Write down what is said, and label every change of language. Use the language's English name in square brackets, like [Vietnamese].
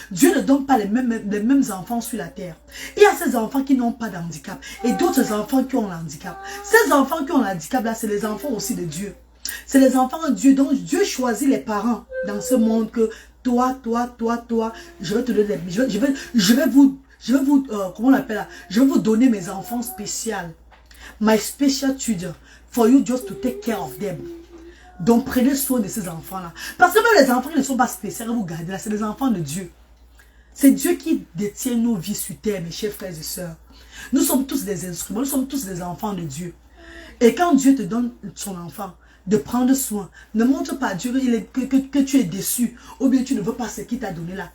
[French] Dieu ne donne pas les mêmes enfants sur la terre. Il y a ces enfants qui n'ont pas d'handicap et d'autres enfants qui ont l'handicap. Ces enfants qui ont l'handicap là, c'est les enfants aussi de Dieu. C'est les enfants de Dieu. Donc Dieu choisit les parents dans ce monde que toi, je vais te donner, je vais vous, comment on appelle là? Je vais vous donner mes enfants spéciaux. [English] My special children for you just to take care of them. [French] Donc prenez soin de ces enfants-là. Parce que même les enfants qui ne sont pas spéciaux, vous gardez là, c'est les enfants de Dieu. C'est Dieu qui détient nos vies sur terre, mes chers frères et sœurs. Nous sommes tous des instruments, nous sommes tous des enfants de Dieu. Et quand Dieu te donne son enfant, de prendre soin, ne montre pas à Dieu que tu es déçu, ou bien tu ne veux pas ce qu'il t'a donné là.